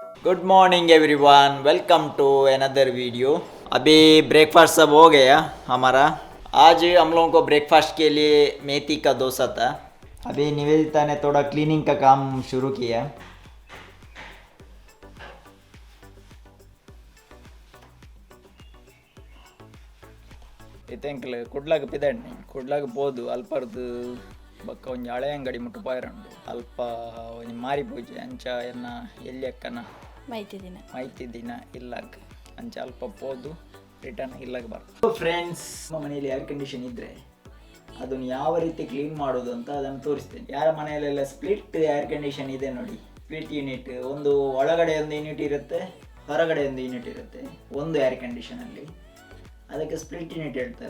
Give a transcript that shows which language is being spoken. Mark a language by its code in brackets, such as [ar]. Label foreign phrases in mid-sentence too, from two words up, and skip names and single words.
[en] Good morning everyone, welcome to another video. [hi] अभी ब्रेकफास्ट सब हो गया हमारा। आज हम लोगों को ब्रेकफास्ट के लिए मेथी का डोसा था। अभी निवेदिता ने थोड़ा क्लीनिंग का काम शुरू किया। [tcy] ಇತ್ತೆಂಕ್ಲೆ ಕುಡ್ಲಾಗ ಪಿದಣ್ಣಿ ಕುಡ್ಲಾಗ ಬೋದು ಅಲ್ಪರ್ದು ಬಕ್ಕ ಒಂಜಿ ಹಳೆ ಅಂಗಡಿ ಮುಟ್ಟು ಪಾಯರಂಡು ಅಲ್ಪ ಒಂಜಿ ಮಾರಿ ಪೂಜೆ ಅಂಚ ಎನ್ನ ಎಲ್ಲಿ ಅಕ್ಕನ ಮೈತಿ ದಿನ ಇಲ್ಲಾಗ ಅಂಚ ಅಲ್ಪ ಪೋದು ರಿಟರ್ನ್ ಇಲ್ಲಾಗ ಬರ್ತದೆ. [kn] ಫ್ರೆಂಡ್ಸ್, ನಮ್ಮ ಮನೆಯಲ್ಲಿ [en] air condition [kn] ಇದ್ದರೆ ಅದನ್ನು ಯಾವ ರೀತಿ ಕ್ಲೀನ್ ಮಾಡೋದು ಅಂತ ಅದನ್ನು ತೋರಿಸ್ತೇನೆ. ಯಾರ ಮನೆಯಲ್ಲೆಲ್ಲ [en] split air condition [kn] ಇದೆ ನೋಡಿ, [en] split unit, [kn] ಒಂದು ಒಳಗಡೆ ಒಂದು ಯೂನಿಟ್ ಇರುತ್ತೆ, ಹೊರಗಡೆ ಒಂದು ಯೂನಿಟ್ ಇರುತ್ತೆ ಒಂದು ಏರ್ ಕಂಡೀಷನಲ್ಲಿ, ಅದಕ್ಕೆ [en] split unit [kn] ಹೇಳ್ತಾರೆ.